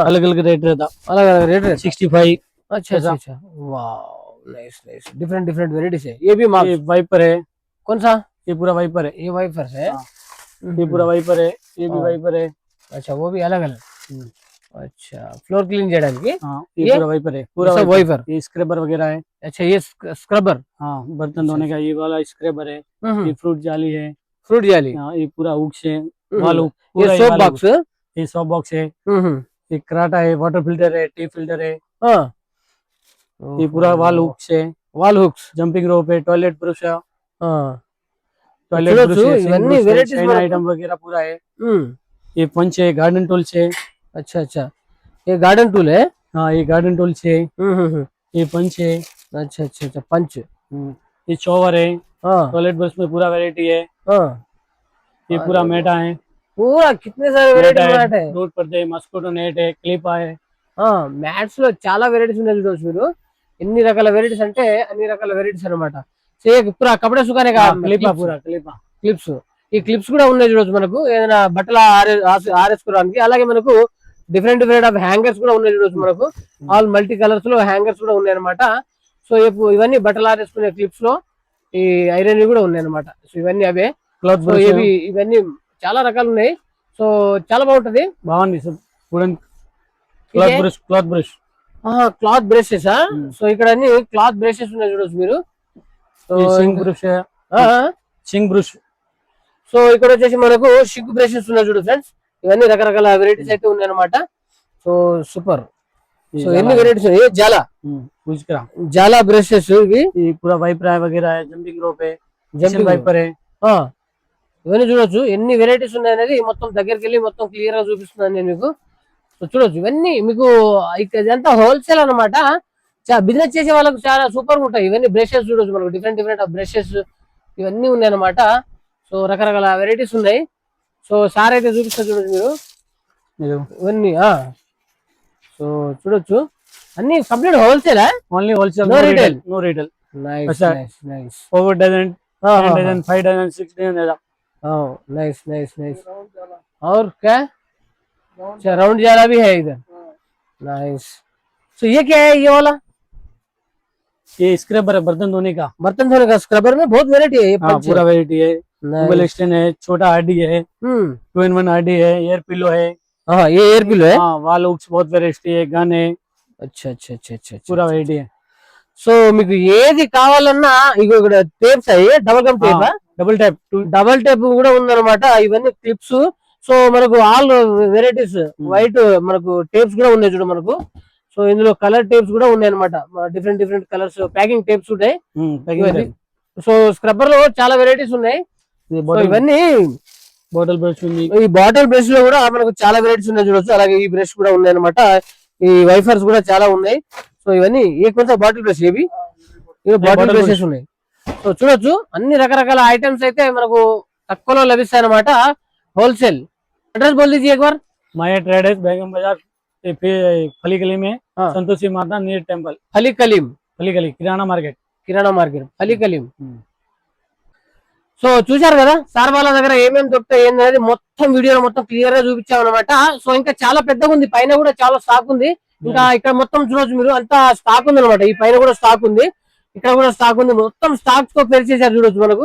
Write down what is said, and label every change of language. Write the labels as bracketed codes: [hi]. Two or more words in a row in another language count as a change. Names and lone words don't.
[hi] अलग अलग रेट रहता। अलग अलग रेट है। 65। अच्छा अच्छा अच्छा, वाह [en] nice nice, different different varieties [hi] है। ये भी ये मार्क्स वाइपर है, कौन सा, ये पूरा वाइपर है। ये वाइपर है। हाँ। ये पूरा वाइपर है, ये भी हाँ। वाइपर है। अच्छा वो भी अलग अलग। अच्छा ఫ్లోర్ క్లీన్ చేయడానికి हाँ ये? ये पूरा वाइपर है, पूरा सब वाइपर। वाइपर। ये स्क्रबर वगैरह है। अच्छा ये स्क्रबर। हाँ बर्तन धोने का ये वाला स्क्रबर है। ये फ्रूट जाली है। फ्रूट जाली। हाँ ये पूरा हुक्स है, [en] wall hook, [hi] ये पूरा सोप वाल हुक। बॉक्स। ये सॉप बॉक्स है। ये कराटा है, [en] water filter [hi] है, [en] tea filter [hi] है। हाँ ये पूरा [en] wall hooks [hi] है, [en] wall hooks. jumping rope [hi] है, [en] toilet brush [hi] है, टॉयलेट [te] చూడొచ్చు, [hi] ब्रश है, [te] ఇవన్నీ [en] sink brush [hi] है, varieties चाइना [te] మనకు। [hi] आइटम वगैरह पूरा है। ये पंच है, [en] garden tools [hi] है। अच्छा अच्छा ये [en] garden tool [hi] है। हाँ ये [en] garden tools [hi] है। ये पंच है। अच्छा अच्छा अच्छा पंच। ये चॉवर है। हाँ [en] toilet brush [hi] में पूरा वैरायटी है। हाँ ये पूरा मेटा है, पूरा कितने सारे [en] variety mat [hi] है। रोड पर्दे, [en] mosquito net [hi] है, क्लिप है। [te] మ్యాట్స్ లో చాలా వెరైటీస్ ఉన్నాయి చూడొచ్చు మీరు, ఎన్ని రకాల వెరైటీస్ అంటే అన్ని రకాల వెరైటీస్ అన్నమాట। [hi] सो पूरा कपड़े सुखाने क्लिप पूरा क्लिप। [te] క్లిప్స్, ఈ క్లిప్స్ కూడా ఉన్నాయి చూడొచ్చు మనకు, ఏదైనా బట్టల ఆరేసుకోవడానికి। అలాగే మనకు [en] different different of hangers [te] కూడా ఉన్నాయి చూడొచ్చు మనకు, [en] all multi colors [te] లో హ్యాంగర్స్ కూడా ఉన్నాయి అనమాట। సో ఇవన్నీ బట్టలు ఆరేసుకునే క్లిప్స్ లో ఈ ఐరన్ కూడా ఉన్నాయి అనమాట। సో ఇవన్నీ అవే [hi] क्लॉथ [te] సో [hi] ब्रश [te] ఇవన్నీ చాలా రకాలు ఉన్నాయి। సో చాలా బాగుంటది। [hi] बावन सब [en] wooden cloth brush, cloth brush. cloth brushes. [te] సో ఇక్కడ అన్ని [en] cloth brushes [te] ఉన్నాయి చూడొచ్చు మీరు। సో [hi] ये [en] sink brush [hi] है, [en] sink brush. [te] సో ఇక్కడ వచ్చేసి మనకు [en] sink brushes [te] ఉన్నాయి చూడు ఫ్రెండ్స్, ఇవన్నీ రకరకాల వెరైటీస్ అయితే ఉన్నాయి అనమాట। సో సూపర్। సో ఎన్ని వెరైటీస్ ఉన్నాయి। జాలా [hi] उसका [te] జాలా బ్రషెస్ ఇవి, [hi] ये पूरा वाइपर है वगैरह है, [en] jumping rope [hi] है, Jumping [en] jumping wiper [hi] है। [te] ఇవన్నీ చూడొచ్చు ఎన్ని వెరైటీస్ ఉన్నాయి అనేది మొత్తం దగ్గరికి వెళ్ళి మొత్తం క్లియర్ గా చూపిస్తున్నాను నేను మీకు। సో చూడొచ్చు ఇవన్నీ మీకు, ఇదంతా హోల్సేల్ అనమాట। బిజినెస్ చేసే వాళ్ళకి చాలా సూపర్ గా ఉంటాయి ఇవన్నీ బ్రషెస్ చూడొచ్చు మనకు, [en] different different of brushes [te] ఇవన్నీ ఉన్నాయి అనమాట। సో రకరకాల వెరైటీస్ ఉన్నాయి। సో సార్ అయితే చూపిస్తారు చూడొచ్చు మీరు ఇవన్నీ। సో చూడొచ్చు అన్ని [en] complete wholesale, only wholesale, No retail. no retail. [te] నైస్ [hi] अच्छा। [en] nice nice. [hi] 4 डजन, 10 डजन, 5 डजन, 6 डजन ऐसा। [en] nice nice nice. [hi] और क्या, अच्छा राउंड जाला भी है इधर। नाइस। तो ये क्या है ये वाला, ये स्क्रबर है बर्तन धोने का। बर्तन धोने का स्क्रबर में बहुत वेराइटी है। ये हाँ पंच पूरा वैरायटी है। Nice. गूगल स्टैंड है, छोटा आरडी है, 2-in-1 आरडी है, [en] air pillow [hi] है। हाँ ये [en] air pillow [hi] है। हाँ [en] wall hooks [hi] बहुत वैरायटी है, गन है, अच्छा अच्छा अच्छा अच्छा पूरा वैरायटी है। [te] సో మీకు ఏది కావాలన్నా ఇగో ఇక్కడ టేప్స్ అయ్యి [en] double gum tape, double tape, double tape [te] కూడా ఉందన్నమాట। ఇవన్నీ క్లిప్స్। సో మనకు [en] all varieties white [te] మనకు టేప్స్ కూడా ఉన్నాయి చూడు మనకు। సో ఇందులో [en] colour tapes [te] కూడా ఉన్నాయి అనమాట, [en] different different colours packing tapes [te] ఉంటాయి ఇవన్నీ। సో స్క్రబ్బర్ లో చాలా వెరైటీస్ ఉన్నాయి। సో ఇవన్నీ [en] bottle brush ఉంది। [te] ఈ [en] bottle brush [te] లో కూడా మనకు చాలా వెరైటీస్ ఉన్నాయి చూడొచ్చు। అలాగే ఈ బ్రష్ కూడా ఉన్నాయి అనమాట, ఈ వైఫర్స్ కూడా చాలా ఉన్నాయి। సో ఇవన్నీ ఏ కొంత [en] bottle brush [te] ఏవి [en] bottle brushes [te] ఉన్నాయి। సో చూడొచ్చు అన్ని రకరకాల ఐటమ్స్ అయితే మనకు తక్కువలో లభిస్తాయి అనమాట, హోల్సేల్। [hi] అడ్రస్ बोल दीजिए एक बार। माया ट्रेडर्स, बेगम बाजार, फली गली में, हाँ। संतोषी माता [en] near temple, [hi] फली कलीम, फली गली, किराना मार्केट। [te] ఫలీ కలీం। సో చూశారు కదా సార్ వాళ్ళ దగ్గర ఏమేమి దొరుకుతాయి ఏంటనేది మొత్తం వీడియోలో మొత్తం క్లియర్ గా చూపించాం అనమాట। సో ఇంకా చాలా పెద్దగా ఉంది, పైన కూడా చాలా స్టాక్ ఉంది। ఇంకా ఇక్కడ మొత్తం చూడొచ్చు మీరు, అంతా స్టాక్ ఉంది అనమాట। ఈ పైన కూడా స్టాక్ ఉంది, ఇక్కడ కూడా స్టాక్ ఉంది, మొత్తం స్టాక్స్ తో పెరిచేసారు చూడొచ్చు మనకు।